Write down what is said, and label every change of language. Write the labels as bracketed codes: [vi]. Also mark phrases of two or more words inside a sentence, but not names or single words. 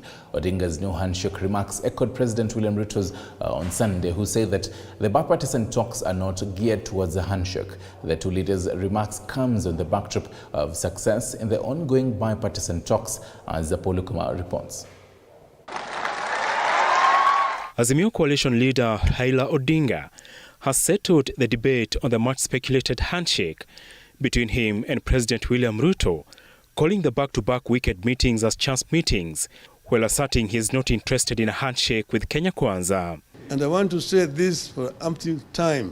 [en] Odinga's no handshake remarks echoed President William Ruto's on Sunday, who said that the bipartisan talks are not geared towards a handshake. The two leaders' remarks comes on the backdrop of success in the ongoing bipartisan talks, as Apollo Kumar reports. Azimio coalition leader Raila Odinga has settled the debate on the much speculated handshake between him and President William Ruto, calling the back-to-back weekend meetings as chance meetings, while asserting he is not interested in a handshake with Kenya Kwanza. And I want to say this for umpteenth time.